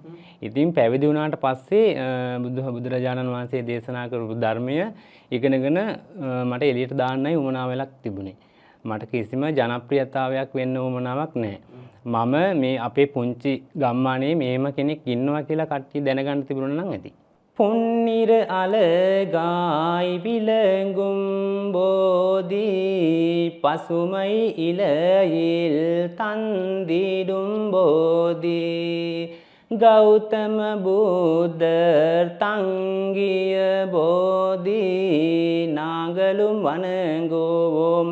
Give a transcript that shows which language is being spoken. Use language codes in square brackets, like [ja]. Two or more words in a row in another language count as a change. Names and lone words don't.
[si] ඉතින් පැවිදි වුණාට පස්සේ බුදුරජාණන් වහන්සේ දේශනා කරපු ධර්මය ඉගෙනගෙන මට එළියට දාන්නයි උවමනා වෙලක් තිබුණේ. මට කිසිම ජනප්‍රියතාවයක් වෙන්න උවමනාවක් නැහැ. මම මේ අපේ පුංචි ගම්මානේ මේම කෙනෙක් ඉන්නවා කියලා කට්ටිය දැනගන්න තිබුණා නම් ඇති. [ta] பொன்னிற அழகாய் விளங்கும் போதி பசுமை இலையில் தந்திடும் போதி கௌதம புத்தர் தங்கிய போதி நாங்களும் வணங்குவோம்